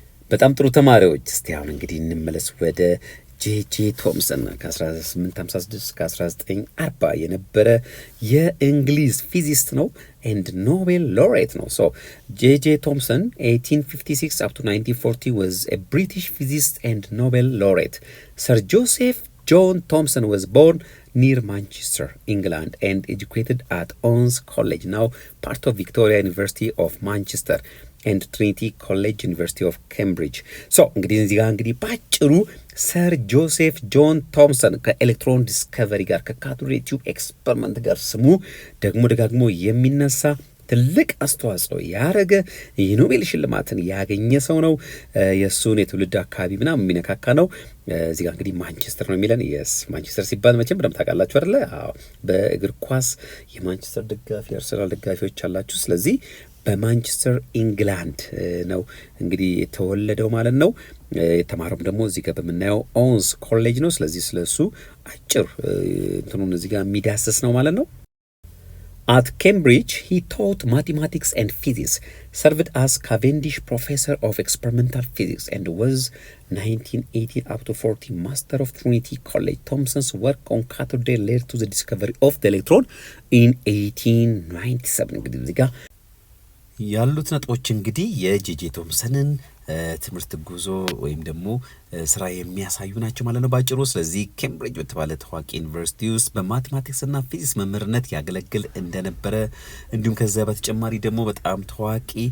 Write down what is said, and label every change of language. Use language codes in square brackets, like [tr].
[am] በጣም ጥሩ ተማሪዎች፣ እስቲ አሁን እንግዲህ እንመለስ ወደ ጄጄ ቶምሰን ከ1856 እስከ 1940 የነበረ የእንግሊዝ ፊዚስት ነው ኤንድ ኖቤል ሎሬት ነው። ሶ ጄጄ ቶምሰን [en] 1856 up to 1940 was a British physicist and Nobel laureate. Sir Joseph John Thomson was born near Manchester, England, and educated at On's College, now part of Victoria University of Manchester, and Trinity College, University of Cambridge. [am] So እንግዲህ እዚህ ጋር እንግዲህ ባጭሩ ሰር ጆሴፍ ጆን ቶምሰን ከኤሌክትሮን ዲስከቨሪ ጋር ከካቶድ ሬይ ቲዩብ ኤክስፐሪመንት ጋር ስሙ ደግሞ ደጋግሞ የሚነሳ ትልቅ አስተዋጽኦ ያደረገ የኖቤል ሽልማትን ያገኘ ሰው ነው። የእሱን የትውልድ አካባቢ ምናምን የሚነካካ ነው። እዚህ ጋር እንግዲህ ማንቸስተር ነው የሚለን። የስ ማንቸስተር ሲባል መቼም በደምብ ታውቃላችሁ አይደለ? በእግር ኳስ የማንቸስተር ደጋፊ አርሰናል ደጋፊዎች አላችሁ። ስለዚህ በማንቸስተር ኢንግላንድ ነው እንግዲህ የተወለደው ማለት ነው። የተማረውም ደግሞ እዚህ ጋር በምናየው ኦንስ ኮሌጅ ነው። ስለዚህ ስለሱ አጭር እንትኑን እዚህ ጋር የሚዳስስ ነው ማለት ነው። [en] At Cambridge, he taught mathematics and physics, served as Cavendish Professor of Experimental Physics, and was 1918 up to 40 Master of Trinity College. Thomson's work on cathode ray led to the discovery of the electron in 1897. [am] እንግዲህ እዚህ ጋር ያሉት ነጥቦች እንግዲህ የጄጄ ቶምሰንን ትምህርት ጉዞ ወይም ደግሞ ስራ የሚያሳዩ ናቸው ማለት ነው ባጭሩ። ስለዚህ ኬምብሪጅ በተባለ ታዋቂ ዩኒቨርሲቲ ውስጥ በማቴማቲክስ እና ፊዚክስ መምህርነት ያገለግል እንደነበረ እንዲሁም ከዛ በተጨማሪ ደግሞ በጣም ታዋቂ